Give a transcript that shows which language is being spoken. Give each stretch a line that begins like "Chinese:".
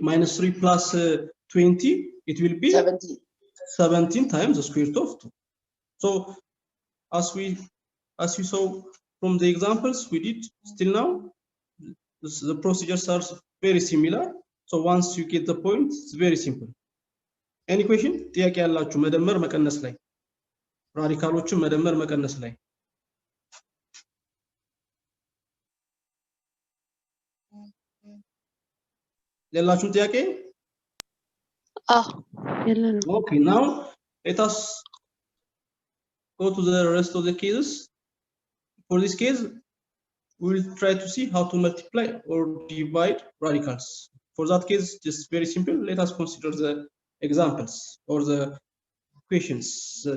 English: Minus 3 plus 20, it will be 17 times the square root of 2. So as we saw from the examples we did still now, the procedures are very similar. So once you get the point, it's very simple. Any question?
Amharic: ጥያቄ ያላችሁ መደመር መቀነስ ላይ ራዲካሎችን መደመር መቀነስ ላይ ሌላችሁም ጥያቄ?
English: Okay, now let us go to the rest of the cases. For this case, we will try to see how to multiply or divide radicals. For that case, just very simple. Let us consider the examples or the equations.